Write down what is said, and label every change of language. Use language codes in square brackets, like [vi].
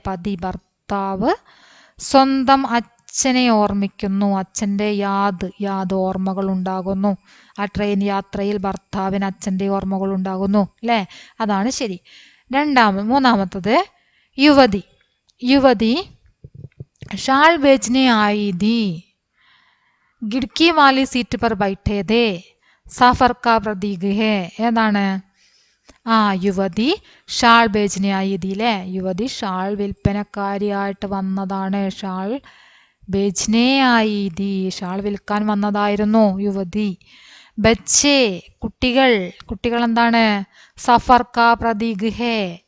[ml] പതി ഭർത്താവ് സ്വന്തം അച്ഛനെ ഓർമ്മിക്കുന്നു. അച്ഛൻ്റെ യാദ് ഓർമ്മകൾ ഉണ്ടാകുന്നു. ആ ട്രെയിൻ യാത്രയിൽ ഭർത്താവിന് അച്ഛൻ്റെ ഓർമ്മകൾ ഉണ്ടാകുന്നു അല്ലേ? അതാണ് ശരി. മൂന്നാമത്തത് യുവതി. [hi] युवती शाल बेचने आई थी, खिड़की वाली सीट पर बैठे थे, സഫർ കാ പ്രതീക് ഹേ. [ml] ഏതാണ്? യുവതി [hi] ഷാൾ ബേച്ചിനെ ആയില്ലേ, [ml] യുവതി ഷാൾ വിൽപ്പനക്കാരിയായിട്ട് വന്നതാണ്. [hi] ഷാൾ ബേച്ചിനെ ആയിതി, [ml] ഷാൾ വിൽക്കാൻ വന്നതായിരുന്നു യുവതി. ബച്ചേ കുട്ടികൾ, കുട്ടികൾ എന്താണ്? [hi] സഫർ കാ പ്രതീക് ഹേ.